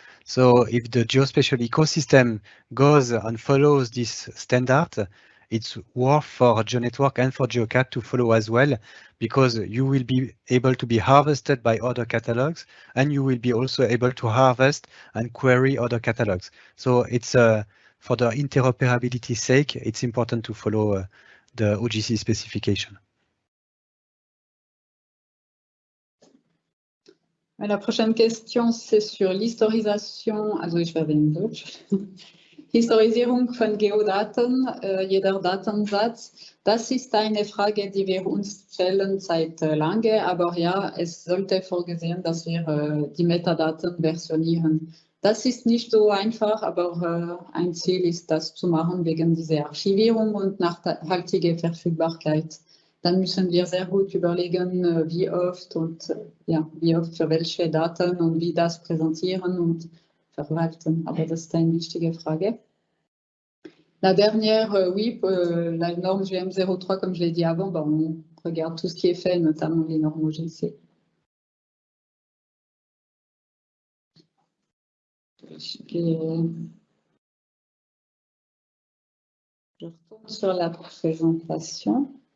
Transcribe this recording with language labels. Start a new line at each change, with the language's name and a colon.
English: So if the geospatial ecosystem goes and follows this standard, it's worth for GeoNetwork and for GeoCat to follow as well, because you will be able to be harvested by other catalogs and you will be also able to harvest and query other catalogs. So it's for the interoperability sake, it's important to follow the OGC specification.
French: La prochaine question, c'est sur l'historisation.
German: Also ich werde in Deutsch. Historisierung von Geodaten, jeder Datensatz. Das ist eine Frage, die wir uns stellen seit lange, aber ja, es sollte vorgesehen, dass wir die Metadaten versionieren. Das ist nicht so einfach, aber ein Ziel ist, das zu machen wegen dieser Archivierung und nachhaltige Verfügbarkeit dann müssen wir sehr gut überlegen, wie oft und ja, wie oft für welche Daten und wie das präsentieren und verwalten. Aber das ist eine wichtige Frage.
French: La dernière, oui, la norme GM03, comme je l'ai dit avant, on regarde tout ce qui est fait, notamment les normes OGC. Je retourne sur la présentation.